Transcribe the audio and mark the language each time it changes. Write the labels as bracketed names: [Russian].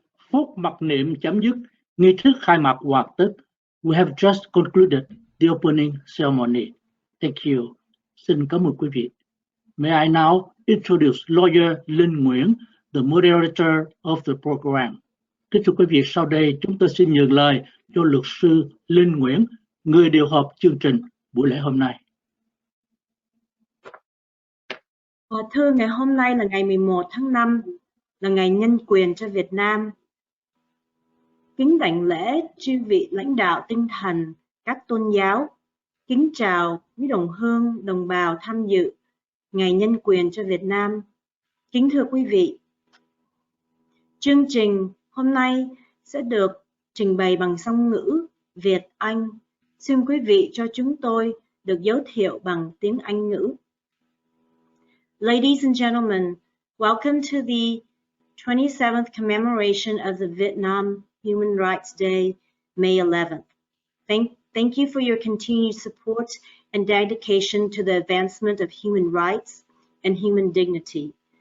[Vietnamese] Phút mặc niệm chấm dứt, nghi thức khai mạc hoàn tất. [English] We have just concluded the opening ceremony. Thank you. [Vietnamese] Xin cảm ơn quý vị. [English] May I now introduce Lawyer Linh Nguyễn, the moderator of the program. [Vietnamese] Kính thưa quý vị, sau đây chúng tôi xin nhường lời cho luật sư Linh Nguyễn, người điều hợp chương trình buổi lễ hôm nay. Thưa, ngày hôm nay là ngày 11 tháng 5, là ngày nhân quyền cho Việt Nam. Kính đảnh lễ chư vị lãnh đạo tinh thần các tôn giáo. Kính chào quý đồng hương, đồng bào tham dự ngày nhân quyền cho Việt Nam. Kính thưa quý vị, chương trình hôm nay sẽ được trình bày bằng song ngữ Việt Anh. Xin quý vị cho chúng tôi được giới thiệu bằng tiếng Anh ngữ. [English] Ladies and gentlemen, welcome to the 27th commemoration of the Vietnam Human Rights Day, May 11th. Thank you for your continued support and dedication to the advancement of human rights and human dignity.